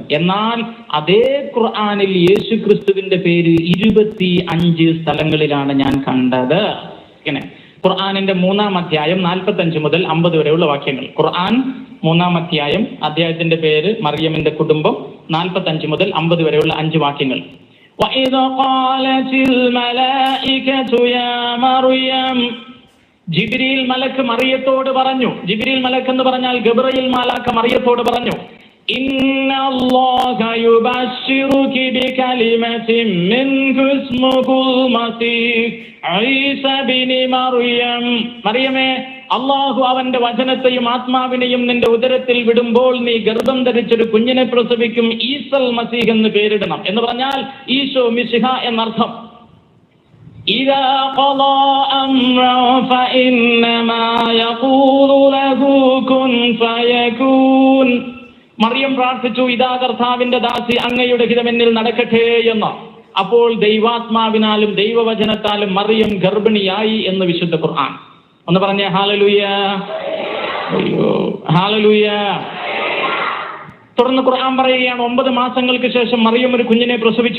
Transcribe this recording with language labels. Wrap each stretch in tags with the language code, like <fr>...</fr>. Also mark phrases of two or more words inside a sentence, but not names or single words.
<ml>എന്നാൽ അതേ ഖുർആനിൽ യേശു ക്രിസ്തുവിന്റെ പേര് 25 സ്ഥലങ്ങളിലാണ് ഞാൻ കണ്ടത്. ഇങ്ങനെ ഖുർആനിന്റെ 3-ാം അധ്യായം 45 മുതൽ 50 വരെയുള്ള വാക്യങ്ങൾ. ഖുർആൻ 3-ാം അധ്യായം, അധ്യായത്തിന്റെ പേര് മറിയമിന്റെ കുടുംബം, 45 മുതൽ 50 വരെയുള്ള 5 വാക്യങ്ങൾ.</ml> <ar>وَإِذْ قَالَتِ الْمَلَائِكَةُ يَا مَرْيَمُ,</ar> <ml>ജിബ്രീൽ മലക്ക് മറിയത്തോട് പറഞ്ഞു. ജിബ്രീൽ മലക്ക് എന്ന് പറഞ്ഞാൽ ഗബ്രയേൽ മാലാഖ മറിയത്തോട് പറഞ്ഞു,</ml> <ar>إن الله يبشرك بكلمة منه اسمه المسيح عيسى ابن مريم.</ar> <ml>മറിയമേ, അല്ലാഹു അവന്റെ വചനത്തെയും ആത്മാവിനെയും നിന്റെ ഉദരത്തിൽ വിടുമ്പോൾ നീ ഗർഭം ധരിച്ചൊരു കുഞ്ഞിനെ പ്രസവിക്കും, ഈസൽ മസീഹ് എന്ന് പേരിടണം. എന്ന് പറഞ്ഞാൽ ഈശോ മിശിഹ എന്നർത്ഥം.</ml> <ar>إذا قضى أمرا فإنما يقول له كن فيكون.</ar> <ml>മറിയം പ്രാർത്ഥിച്ചു, ഇതാ കർത്താവിന്റെ ദാസി, അങ്ങയുടെ ഹിതം എന്നിൽ നടക്കട്ടെ എന്ന്. അപ്പോൾ ദൈവാത്മാവിനാലും ദൈവവചനത്താലും മറിയം ഗർഭിണിയായി എന്ന് വിശുദ്ധ ഖുർആൻ. ഒന്ന് പറഞ്ഞേ ഹല്ലേലൂയ, ഹല്ലേലൂയ. തുടർന്ന് ഖുർആൻ പറയുകയാണ്, 9 മാസങ്ങൾക്ക് ശേഷം മറിയം ഒരു കുഞ്ഞിനെ പ്രസവിച്ചു.</ml>